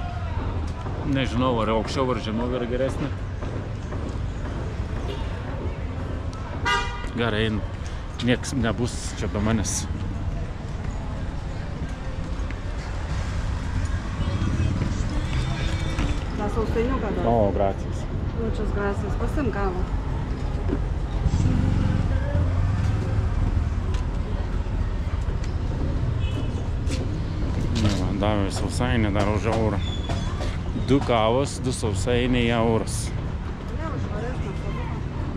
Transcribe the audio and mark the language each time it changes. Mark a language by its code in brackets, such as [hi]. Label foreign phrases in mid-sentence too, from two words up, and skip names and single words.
[lt] Nežinau, ar aukščiau ar žemiau yra geresnė. Gerai, nieks nebus čia be manęs. Tą sausainiuką dar. [es] O, gracias. Muchas gracias. [lt] Pasiimk kavą. Ne, man davė sausainį dar už eurą. 2 kavos, 2 sausainiai euras. Ne, švaresnė savuka.